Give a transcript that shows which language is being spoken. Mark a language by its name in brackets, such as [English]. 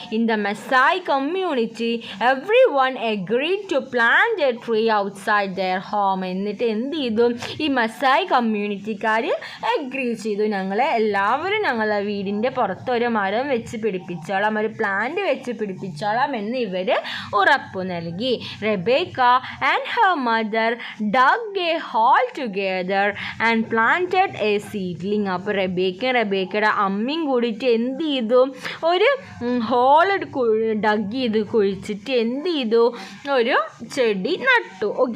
[English] In the Maasai community everyone agreed to plant a tree outside their home. [Malayalam] എന്നിട്ട് എന്ത് ചെയ്തു, ഈ Maasai കമ്മ്യൂണിറ്റിക്കാർ agree ചെയ്തു, എല്ലാവരും ഞങ്ങളെ വീടിൻ്റെ പുറത്ത് ഒരു മരം വെച്ച് പിടിപ്പിച്ചോളാം, ഒരു പ്ലാന്റ് വെച്ച് പിടിപ്പിച്ചോളാം എന്ന് ഇവർ ഉറപ്പു നൽകി. [English] Rebecca and her mother dug a hole together and planted a seedling. [Malayalam] അപ്പോൾ റെബേക്കയുടെ അമ്മയും കൂടിയിട്ട് എന്ത് ചെയ്തു, ഒരു ഹോൾ ഡഗ് ചെയ്ത് കുഴിച്ചിട്ട് എന്ത് ചെയ്തു, ഒരു ചെടി നട്ടു.